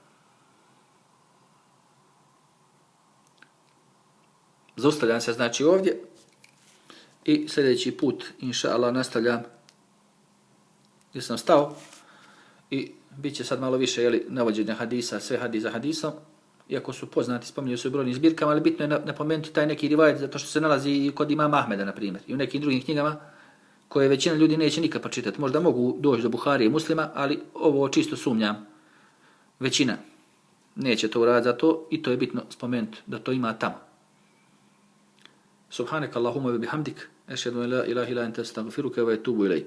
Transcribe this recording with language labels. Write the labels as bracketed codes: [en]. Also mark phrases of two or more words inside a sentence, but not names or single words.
[bs] Zaustavljam se znači ovdje i sljedeći put, [ar] إن شاء الله, [bs] nastavljam gdje sam stao i bit će sad malo više navođenja hadisa, sve hadisa hadisom, iako su poznati, spominju se u brojnim zbirkama, ali bitno je napomenuti taj neki rivajet, zato što se nalazi i kod imama Ahmeda, na primjer, i u nekim drugim knjigama koje većina ljudi neće nikad pročitati. Možda mogu doći do Buharije i Muslima, ali ovo čisto sumnjam. Većina neće to uraditi za to i to je bitno spomenuti da to ima tamo. [ar] سبحانك اللهم وبحمدك. أشهد أن لا إله إلا أنت, أستغفرك وأتوب إليك.